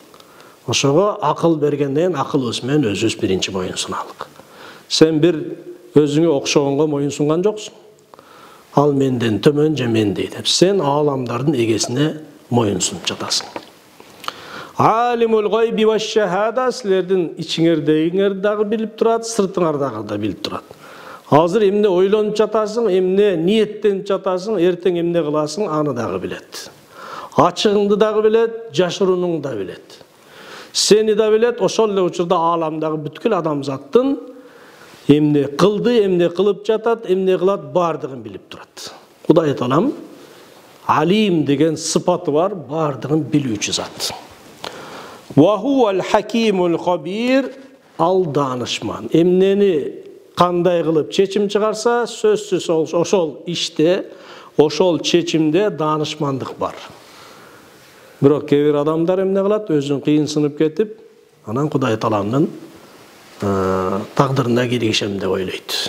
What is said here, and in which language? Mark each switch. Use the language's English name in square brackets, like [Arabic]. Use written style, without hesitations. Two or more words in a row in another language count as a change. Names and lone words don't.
[Kyrgyz] Ошого акыл бергенден акыл менен өзүбүз биринчи моюн суналык. Сен бир Özüңө окшогонго моюн сунган жоксуң. Ал менден төмөн же мендей деп. Сен аламдардын эгесине моюн сунуп жатасың. [Arabic] عالم الغيب والشهادة, [Kyrgyz] силердин ичиңердегиңерди дагы билип турат, сыртыңардагы да билип турат. Азыр эмне ойлонуп жатасың, эмне ниеттенип жатасың, эртең эмне кыласың, аны дагы билет. Ачыгыңды дагы билет, жашыруңду да билет. Сени да билет, ошол эле учурда аламдагы бүткүл адамзаттын эмне кылды, эмне кылып жатат, эмне кылат бардыгын билип турат. Кудай Таалам алим деген сыпаты бар, бардыгын билүүчү зат. [Arabic] وهو الحكيم الخبير, [Kyrgyz] ал данышман. Эмнени кандай кылып чечим чыгарса, сөзсүз ошол иште, ошол чечимде данышмандык бар. Бирок кээ бир адамдар эмне кылат, өзүн кыйынсынып кетип, анан Кудай Тааламдын тагдырына киришем деп ойлойт.